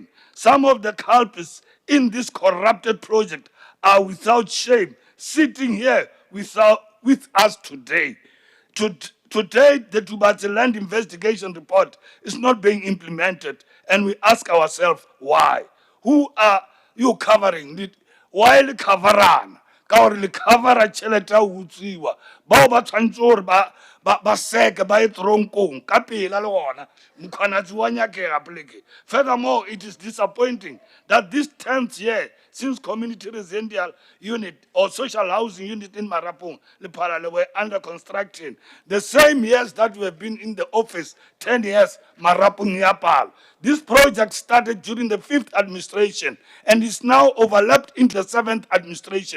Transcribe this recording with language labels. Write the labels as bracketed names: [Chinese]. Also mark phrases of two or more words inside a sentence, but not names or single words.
[English] Some of the culprits in this corrupted project are without shame sitting here with us today. Today, the Tubatse land investigation report is not being implemented, and we ask ourselves why. Who are you covering? Why the coverana? [Northern Sotho] Ka gore le covera tšhelete ya ho utswiwa bao ba tshwanetse gore ba seke ba ye tronkong ka pela le gona mokgwanatsi wa nyakega poleke. [English] Furthermore, it is disappointing that this 10th year since community residential unit or social housing unit in Marapong, Lephalale were under construction, the same years that we have been in the office, 10 years, Marapong Yapal. This project started during the 5th administration and is now overlapped into the 7th administration.